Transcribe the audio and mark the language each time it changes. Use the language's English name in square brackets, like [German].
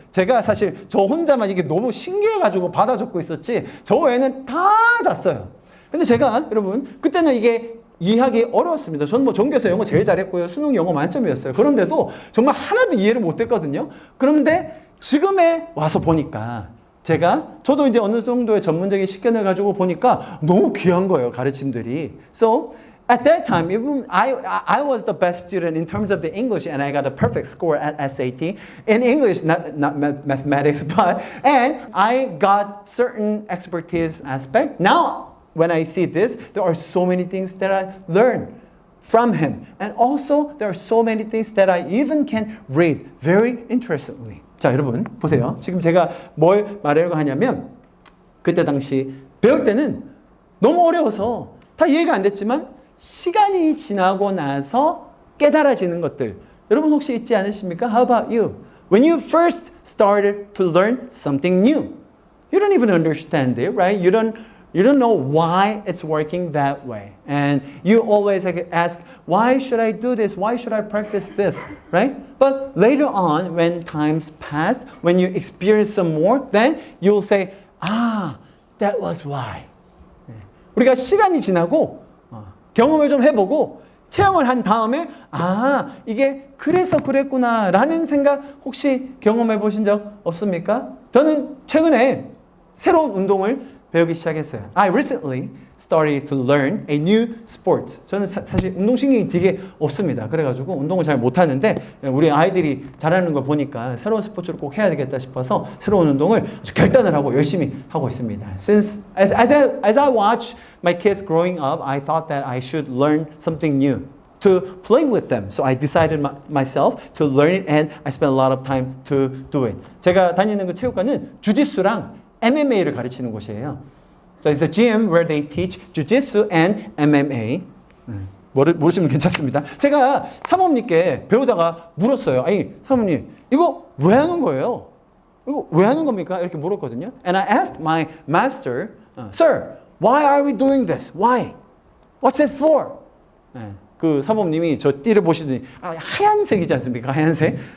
[Korean] 제가 사실 저 혼자만 이게 너무 신기해가지고 받아 적고 있었지, 저 외에는 다 잤어요. 근데 제가, 여러분, 그때는 이게 이해하기 어려웠습니다. 저는 뭐 전교에서 영어 제일 잘했고요. 수능 영어 만점이었어요. 그런데도 정말 하나도 이해를 못했거든요. 그런데 지금에 와서 보니까 저도 이제 어느 정도의 전문적인 식견을 가지고 보니까 너무 귀한 거예요. 가르침들이. [English] So at that time, even I was the best student in terms of the English, and I got a perfect score at SAT in English, not mathematics, and I got certain expertise aspect. Now, when I see this, there are so many things that I learned from him, and also there are so many things that I even can read very interestingly. [Korean] 자, 여러분 보세요. 지금 제가 뭘 말하려고 하냐면 그때 당시 배울 때는 너무 어려워서 다 이해가 안 됐지만 시간이 지나고 나서 깨달아지는 것들 여러분 혹시 있지 않으십니까? [English] How about you? When you first started to learn something new, you don't even understand it, right? You don't know why it's working that way. And you always ask, why should I do this? Why should I practice this? Right? But later on, when times passed, when you experience some more, then you'll say, that was why. [Korean] 우리가 시간이 지나고 경험을 좀 해보고 체험을 한 다음에 이게 그래서 그랬구나 라는 생각 혹시 경험해 보신 적 없습니까? 저는 최근에 새로운 운동을 배우기 시작했어요. [English] I recently started to learn a new sport. [Korean] 저는 사실 운동신경이 되게 없습니다. 그래가지고 운동을 잘 못하는데 우리 아이들이 잘하는 걸 보니까 새로운 스포츠를 꼭 해야 되겠다 싶어서 새로운 운동을 아주 결단을 하고 열심히 하고 있습니다. [English] Since as I watch my kids growing up, I thought that I should learn something new to play with them. So I decided myself to learn it, and I spent a lot of time to do it. [Korean] 제가 다니는 그 체육관은 주짓수랑 MMA를 가르치는 곳이에요. [English] So it's a gym where they teach Jiu-Jitsu and MMA. [Korean] 모르시면 괜찮습니다. 제가 사모님께 배우다가 물었어요. 아니 사모님 이거 왜 하는 거예요? 이거 왜 하는 겁니까? 이렇게 물었거든요. [English] And I asked my master, Sir, why are we doing this? Why? What's it for? [Korean] 그 사모님이 저 띠를 보시더니 하얀색이지 않습니까? 하얀색.